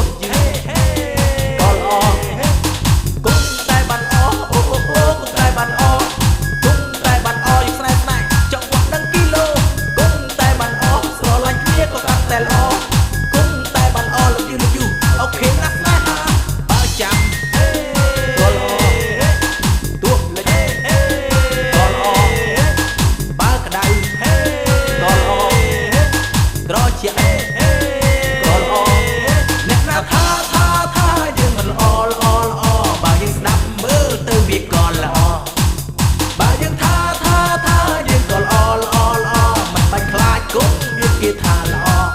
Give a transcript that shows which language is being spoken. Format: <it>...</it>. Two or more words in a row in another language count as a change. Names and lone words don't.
<km>ក៏ល្អ គុំតែបានល្អ អូ អូ អូ គុំតែបានល្អ គុំតែបានល្អ យើងស្នេហ៍ស្នេហ៍ ចង់វាក់ដឹងគីឡូ គុំតែបានល្អ ស្រឡាញ់គ្នាក៏កាន់តែល្អ គុំតែបានល្អ</km> <en>love you love you</en> <km>អូខេណាស់ស្នេហា បើចាំ ក៏ល្អ ទោះក៏ល្អ បើក្តៅ ក៏ល្អ ត្រជាក់ ក៏ល្អ អ្នកណាថា ថា ថា យើងមិនល្អ ល្អ ល្អ បើយើងស្ដាប់មើលទៅវាក៏ល្អ បើយើងថា ថា ថា យើងក៏ល្អ ល្អ ល្អ មិនបាច់ខ្លាចគុំវាគេថាល្អ</km>